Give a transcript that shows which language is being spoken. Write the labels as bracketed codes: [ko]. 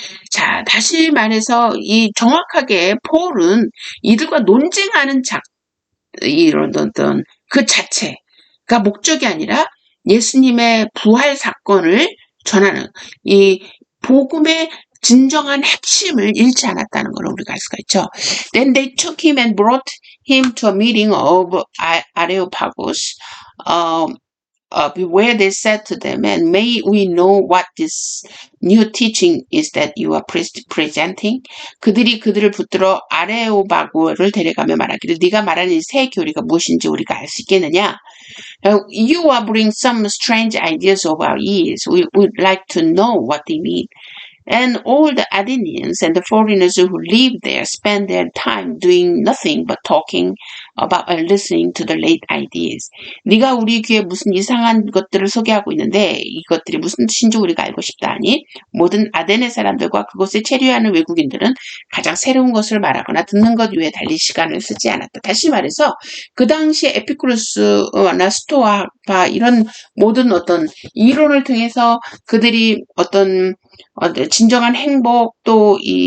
[ko] 자, 다시 말해서 이 정확하게 폴은 이들과 논쟁하는 이런 어떤 그 자체가 목적이 아니라 예수님의 부활 사건을 전하는 이 복음의 진정한 핵심을 잃지 않았다는 걸 우리가 알 수가 있죠. [en] Then they took him and brought him to a meeting of Areopagus, where they said to them, "And may we know what this new teaching is that you are presenting?" [ko] 그들이 그들을 붙들어 아레오바고를 데려가며 말하기를 네가 말하는 이 새 교리가 무엇인지 우리가 알 수 있겠느냐? [en] You are bringing some strange ideas of our ears. We would like to know what they mean. And all the Athenians and the foreigners who live there spend their time doing nothing but talking about and listening to the late ideas. [ko] 네가 우리 귀에 무슨 이상한 것들을 소개하고 있는데 이것들이 무슨 뜻인지 우리가 알고 싶다니 모든 아테네 사람들과 그곳에 체류하는 외국인들은 가장 새로운 것을 말하거나 듣는 것 외에 달리 시간을 쓰지 않았다. 다시 말해서 그 당시에 에피쿠로스나 스토아파 이런 모든 어떤 이론을 통해서 그들이 어떤 진정한 행복 또